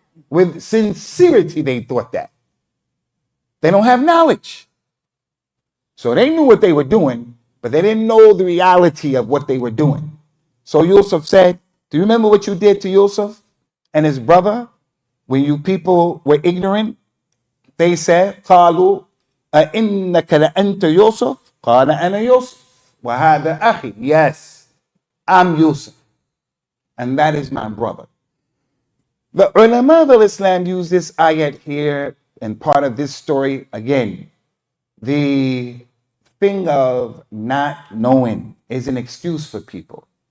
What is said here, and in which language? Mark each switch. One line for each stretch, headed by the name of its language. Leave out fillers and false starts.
English: With sincerity, they thought that. They don't have knowledge. So they knew what they were doing, but they didn't know the reality of what they were doing. So Yusuf said, do you remember what you did to Yusuf and his brother when you people were ignorant? They said,
Arabic: قالوا أئنك لأنت يوسف قال أنا يوسف وهذا أخي.
English: Yes, I'm Yusuf, and that is my brother. The ulama of Islam use this ayat here and part of this story again. The thing of not knowing is an excuse for people.